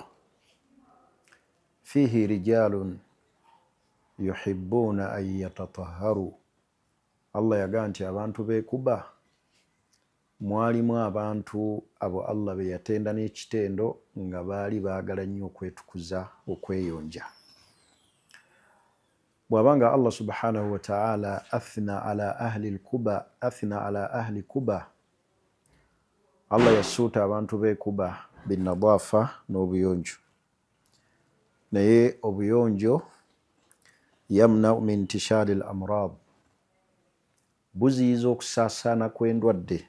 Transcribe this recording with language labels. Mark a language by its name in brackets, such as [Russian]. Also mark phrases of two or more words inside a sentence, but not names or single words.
[Arabic] فيه رجال يحبون أن يتطهروا. [Ganda] Allah yagaa nti abantu b'ekuba mwalimu abantu abo Allah be yatenda n'ekitendo nga baali baagala nnyo okwetukuza, okweyonja. Bw'abanga Allah [Arabic] سبحانه وتعالى أثنى على أهل [Ganda] kuba, Allah yasuuta abantu b'ekuba binnadaafa n'obuyonjo. Naye obuyonjo [Arabic] يمنع من انتشار الأمراض, [Ganda] buziyiza okusaasaana kw'endwadde.